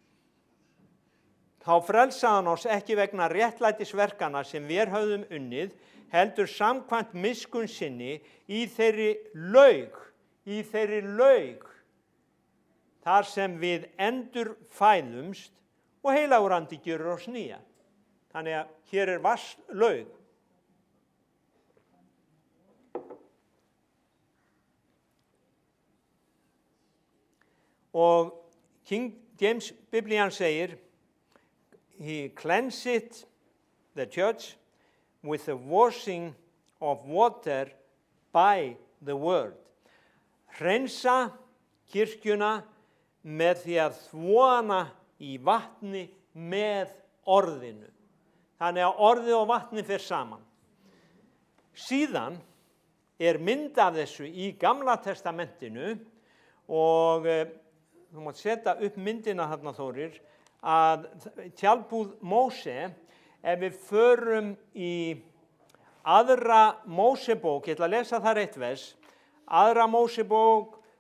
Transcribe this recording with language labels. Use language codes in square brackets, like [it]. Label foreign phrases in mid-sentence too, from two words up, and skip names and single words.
[is] Þá frelsaði hann oss ekki vegna réttlætisverkana sem við höfðum unnið, heldur samkvæmt miskunn sinni í þeirri laug, þar sem við endurfæðumst og heilagur andi gjörur oss nýja. Þannig að hér er vatnslaug. Og King James Biblían segir, [en] he cleanseth the church with the washing of water by the word. [is] Hreinsa kirkjuna með því að þvo hana í vatni með orðinu. Þannig að orðið og vatni fer saman. Síðan er mynd af þessu í Gamla testamentinu og þú mátt setja upp myndina þarna, Þórir, að tjaldbúð Móse, ef við förum í aðra Mósebók, ég ætla að lesa þar eitt vers, aðra Mósebók